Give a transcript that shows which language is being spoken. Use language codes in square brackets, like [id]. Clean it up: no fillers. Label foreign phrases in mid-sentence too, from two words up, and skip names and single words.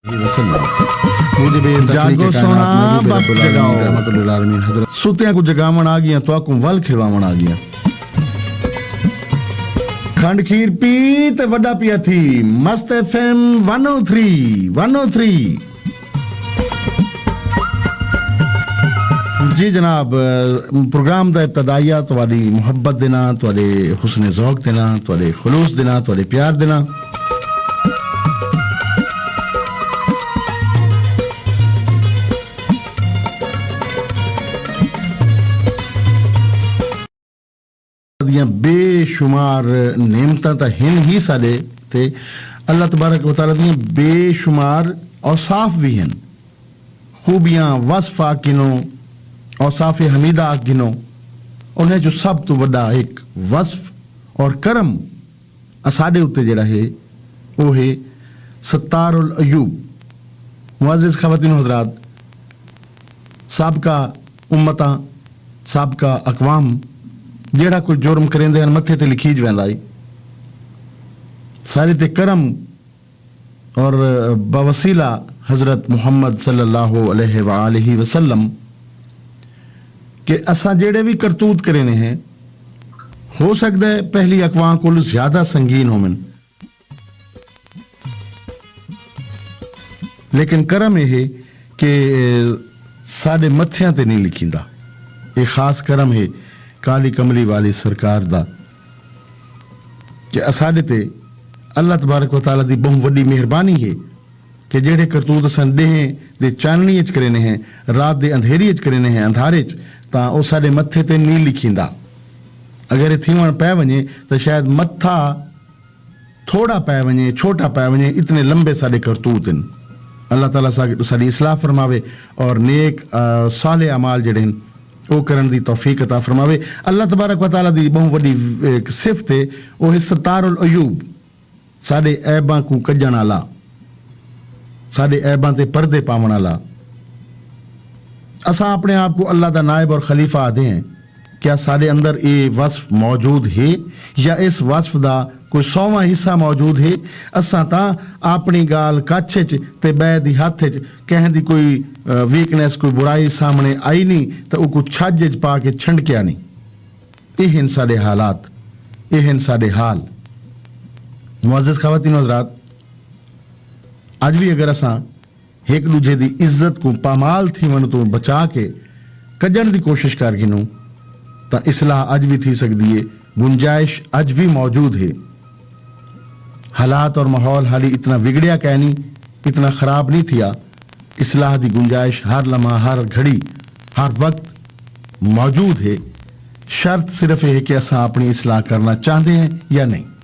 [skr] जागो सोना बस जगाओ सुतियां को जगावण आ गया तो आकू वल खिलवावण आ गया खंड खीर पी ते वड्डा पिया थी मस्त एफएम 103 जी जनाब प्रोग्राम दा इब्तदाइया तुहाडी मुहब्बत देना तुहाडे हुस्न ज़ौक़ देना तुहाडे खुलूस देना तुहाडे प्यार देना बेशुमार नेमतां तां हिन ही साडे ते [ar] الله تبارك وتعالى [skr] दी बेशुमार औसाफ भी हैं खूबियां वस्फा किनो औसाफ हमीदा गिनो उन्हें जो सब तो वड्डा एक वस्फ और करम साडे उत्ते जिहड़ा है वो है [ar] ستار العيوب [skr] मुअज़्ज़िज़ ख़वातीन हज़रात साबका उम्मतां साबका अक़वाम जेड़ा कोई जुर्म करेंदे हैं मथे ते लिखी वेंदा है सारे ते करम और बवसीला हजरत मुहम्मद [ar] صلى الله عليه وسلم [skr] के असा जेड़े भी करतूत करेने हैं हो सकता है पहली अकवाम को ज्यादा संगीन होमन लेकिन करम यह है कि साडे मथियां ते नहीं लिखींदा ये खास करम है काली कमली वाली सरकार दा कि असाडे ते [ar] الله تبارك وتعالى [skr] दी बहुत वड्डी मेहरबानी है कि जेड़े करतूत असन देहें दे चाननी च करेने हैं रात दे अंधेरी च करेने हैं अंधारे च तां ओ साडे मथे ते नहीं लिखींदा अगर ये थीवण पै वञे तो शायद मथा थोड़ा पै वञे छोटा पै वञे इतने लंबे साडे करतूत हैं अल्लाह ताला साडी इस्लाह फरमावे और नेक साले अमाल जेड़े हैं वो करन दी तौफीक अता फरमावे [ar] الله تبارك وتعالى [skr] दी बहुत वड्डी एक सिफत है वो है [ar] ستار العيوب [skr] साडे ऐबां को कजण वाला साडे ऐबां ते पर्दे पावण वाला असां अपने आप को अल्लाह दा नायब और खलीफा आदे हैं क्या साडे अंदर ये वस्फ मौजूद है या इस वस्फ दा कोई 100वां हिस्सा मौजूद है असां तां अपनी गाल कच्छ च ते बै दी हथ च कहें दी कोई वीकनेस कोई बुराई सामने आई नहीं तो वो कुछ छज च पा के छंडकिया नहीं ये हैं साडे हालात ये हैं साडे हाल मुअज़्ज़िज़ ख़वातीन हज़रात अज भी अगर असां एक दूजे दी इज्जत को पामाल थी वन तो बचा के कजण दी कोशिश कर गिनूं तो इस्लाह अज भी थी सकती है गुंजाइश अज भी मौजूद है हालात और माहौल हाली इतना बिगड़िया कह नहीं इतना खराब नहीं थिया इस्लाह दी गुंजाइश हर लम्हा हर घड़ी हर वक्त मौजूद है शर्त सिर्फ यह है कि असा अपनी इस्लाह करना चाहते हैं या नहीं